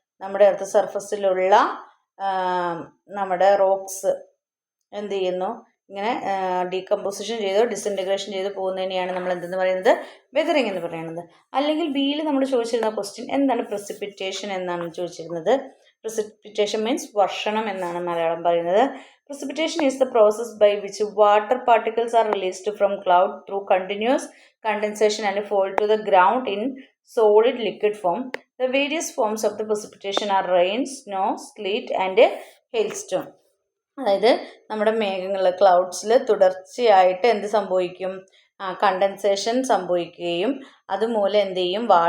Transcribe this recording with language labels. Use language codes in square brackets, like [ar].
[ml] നമ്മുടെ എർത്ത് സർഫസിലുള്ള നമ്മുടെ റോക്സ് എന്ത് ചെയ്യുന്നു? ഇങ്ങനെ ഡീകമ്പോസിഷൻ ചെയ്തോ ഡിസിൻറ്റഗ്രേഷൻ ചെയ്ത് പോകുന്നതിനെയാണ് നമ്മൾ എന്തെന്ന് പറയുന്നത്? വെതറിംഗ് എന്ന് പറയുന്നത്. അല്ലെങ്കിൽ ബിയിൽ നമ്മൾ ചോദിച്ചിരുന്ന ക്വസ്റ്റ്യൻ എന്താണ്? പ്രസിപ്പിറ്റേഷൻ എന്നാണ് ചോദിച്ചിരുന്നത്. പ്രസിപ്പിറ്റേഷൻ മീൻസ് വർഷണം എന്നാണ് മലയാളം പറയുന്നത്. [en] Precipitation is the process by which water particles are released from cloud through continuous condensation and fall to the ground in solid liquid form. The various forms of the precipitation are rain, snow, sleet and hailstone. [ml] അതായത് നമ്മുടെ മേഘങ്ങൾ ക്ലൗഡ്സിൽ തുടർച്ചയായിട്ട് എന്ത് സംഭവിക്കും? Condensation സംഭവിക്കുകയും അതുമൂലം എന്ത് ചെയ്യും?